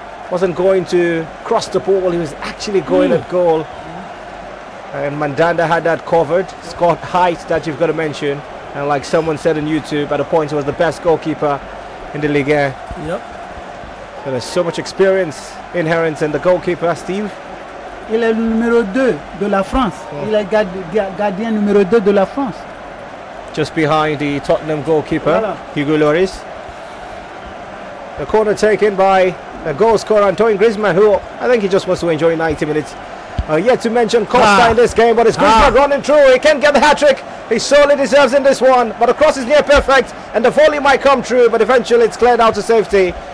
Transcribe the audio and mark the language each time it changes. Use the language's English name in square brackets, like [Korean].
[English] wasn't going to cross the ball, he was actually going at goal. And Mandanda had that covered. Scott Height that you've got to mention. And like someone said on YouTube, at a point he was the best goalkeeper in the Ligue 1. Yep. So there's so much experience inherent in the goalkeeper, Steve. [French] Il est le numéro 2 de la France. Il est gardien numéro 2 de la France. [English] Just behind the Tottenham goalkeeper, [French] Voilà. [English] Hugo Lloris. The corner taken by the goal scorer Antoine Griezmann, who I think he just wants to enjoy 90 minutes. Yet to mention Costa in this game, but it's Griezmann running through. He can't get the hat-trick. He sorely deserves in this one, but the cross is near perfect, and the volley might come true, but eventually it's cleared out to safety.